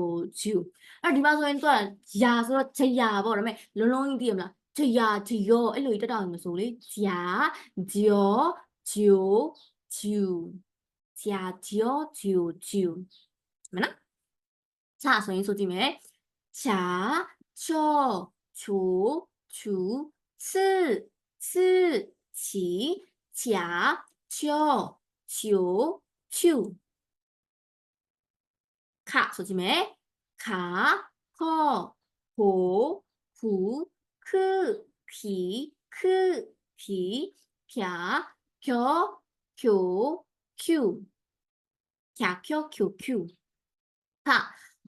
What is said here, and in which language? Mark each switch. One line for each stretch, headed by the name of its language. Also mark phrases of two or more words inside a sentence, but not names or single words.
Burmese: ဂျူအဲ့ဒီမှာဆိုရင်သူကယာဆိုတော့ဂျယာပေါ့ဒါပေမဲ့လုံးလုံးကြီးသိရမလားဂျယာဂျီယောအဲ့လိုကြီးတက်တောင်မဆိုလေဂျာဂျောဂျိုဂျူဂျာဂျောဂျိုဂျူမနော်자ဆိုရင်ဆိုကြည့်မယ်
Korean: 자 저 조 주 츠 츠 치 자 저 조 주
Burmese: ခဆိုကြည့်မယ်ခခေါဟိုဖူခခီခဖီဖြာဖြောဖြိုဖြူဖြာဖြောဖြိုဖြူခဟုတ်